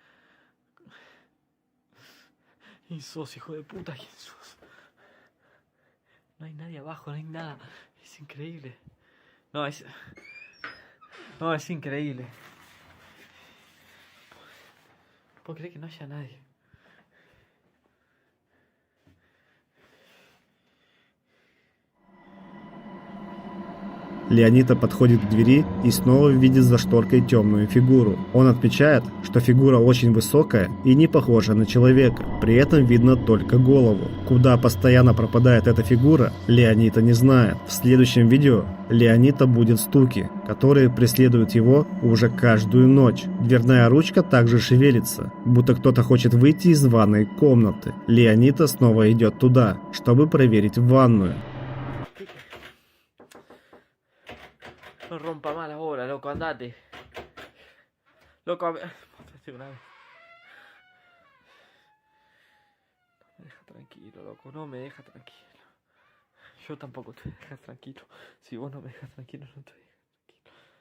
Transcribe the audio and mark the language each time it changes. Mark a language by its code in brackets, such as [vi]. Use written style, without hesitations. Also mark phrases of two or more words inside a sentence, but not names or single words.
[es] Y sos hijo de puta. ¿Quién sos? No hay nadie abajo, no hay nada. Es increíble. No, es increíble. ¿Puedo creer que no haya nadie? [ru] Леонита подходит к двери и снова видит за шторкой темную фигуру. Он отмечает, что фигура очень высокая и не похожа на человека. При этом видно только голову. Куда постоянно пропадает эта фигура, Леонита не знает. В следующем видео Леонита будет стуки, которые преследуют его уже каждую ночь. Дверная ручка также шевелится, будто кто-то хочет выйти из ванной комнаты. Леонита снова идет туда, чтобы проверить ванную. [es] No rompa más la bola, loco, andate. Loco, una vez. No me deja tranquilo, loco, no me deja tranquilo. Yo tampoco te dejas tranquilo. Si vos no me dejas tranquilo, no te dejas tranquilo.